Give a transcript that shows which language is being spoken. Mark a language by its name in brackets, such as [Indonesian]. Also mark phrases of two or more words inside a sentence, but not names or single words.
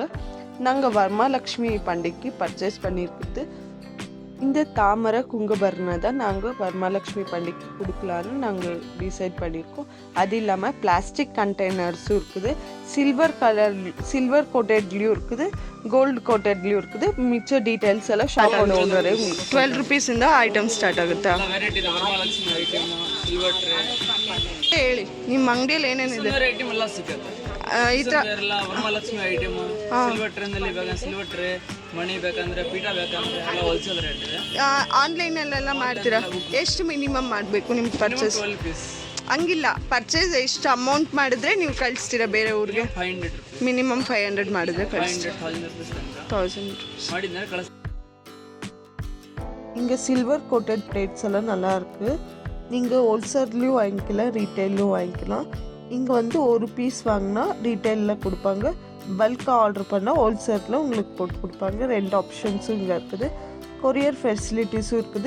[Tamil] நாங்கள் வரமாலக்ஷ்மி பண்டிகைக்கு பர்ச்சேஸ் பண்ணியிருக்குது இந்த தாமரை குங்குபர்ணை தான் நாங்கள் வரமாலக்ஷ்மி பண்டிகைக்கு கொடுக்கலான்னு நாங்கள் டிசைட் பண்ணியிருக்கோம். அது இல்லாமல் பிளாஸ்டிக் கண்டெய்னர்ஸும் இருக்குது. சில்வர் கோட்டட்லேயும் இருக்குது, கோல்டு கோட்டட்லேயும் இருக்குது. மிச்ச டீட்டெயில்ஸ் [Kannada] ಎಲ್ಲ ಶಾಪಲ್ಲಿ ಹೋದರೆ 12 ರೂಪೀಸಿಂದ ಐಟಮ್ ಸ್ಟಾರ್ಟ್ ಆಗುತ್ತಾ? ಹೇಳಿ ನಿಮ್ಮ ಅಂಗಡಿಯಲ್ಲಿ ಏನೇನಿದೆ? ಈ ತರ ವರಮಹಾಲಕ್ಷ್ಮಿ ಐಟಮ್ ಸಿಲ್ವರ್ ಟ್ರೇನಲ್ಲಿ ಇವಾಗ [English] silver tray, [Kannada] ಮಣಿ ಬೇಕಂದ್ರೆ ಪೀಠ ಬೇಕಂದ್ರೆ ಎಲ್ಲ [English] wholesale rate [Kannada] ಇದೆ. ಆನ್ಲೈನಲ್ಲೆಲ್ಲ ಮಾಡ್ತೀರಾ? ಎಷ್ಟು ಮಿನಿಮಮ್ ಮಾಡಬೇಕು ನಿಮ್ಗೆ ಪರ್ಚೇಸ್? 12 ಪೀಸ್ ಹಂಗಿಲ್ಲ, ಪರ್ಚೇಸ್ ಎಷ್ಟು ಅಮೌಂಟ್ ಮಾಡಿದ್ರೆ ನೀವು ಕಳಿಸ್ತೀರಾ ಬೇರೆ ಊರಿಗೆ? 500 ರೂಪೀಸ್ ಮಿನಿಮಮ್ 500 ಮಾಡಿದ್ರೆ ಕಳಿಸ್ತೀರಾ? 1000 ರೂಪೀಸ್ ಮಾಡಿದ್ರೆ ಕಳಿಸ್. [Tamil] இங்கே [English] silver coated plates [Tamil] எல்லாம் நல்லா இருக்குது. நீங்கள் ஹோல்சேல்லையும் வாங்கிக்கலாம், ரீட்டைல்லையும் வாங்கிக்கலாம். இங்கே வந்து ஒரு பீஸ் வாங்கினா ரீட்டைலில் கொடுப்பாங்க, பல்காக ஆர்டர் பண்ணால் ஹோல்சேலில் உங்களுக்கு போட்டு கொடுப்பாங்க. ரெண்டு ஆப்ஷன்ஸும் இங்கே இருக்குது. கொரியர் ஃபெசிலிட்டிஸும் இருக்குது.